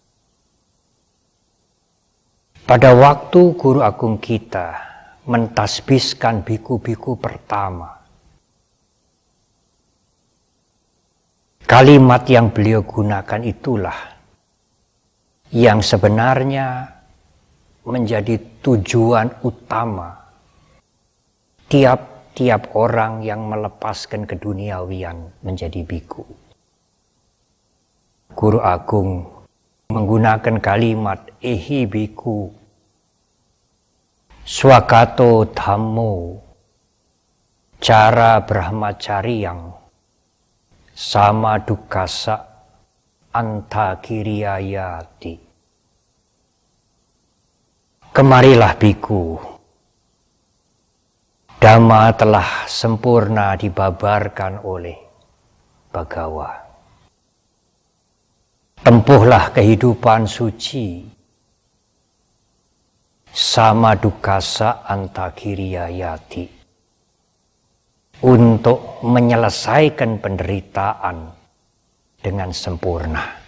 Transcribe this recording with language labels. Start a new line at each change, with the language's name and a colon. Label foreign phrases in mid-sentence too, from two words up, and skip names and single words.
Indonesian: pada waktu Guru Agung kita mentasbiskan biku-biku pertama, kalimat yang beliau gunakan itulah yang sebenarnya menjadi tujuan utama tiap-tiap orang yang melepaskan keduniawian menjadi biku. Guru Agung menggunakan kalimat
Pali: ehi biku swagato dhammo cara brahmacaryang sama dukasa antakiriyayati.
Indonesian: Kemarilah biku, Dhamma telah sempurna dibabarkan oleh Bhagawa. Tempuhlah kehidupan suci
Pali: sama dukasa antakiriyayati
Indonesian: untuk menyelesaikan penderitaan dengan sempurna.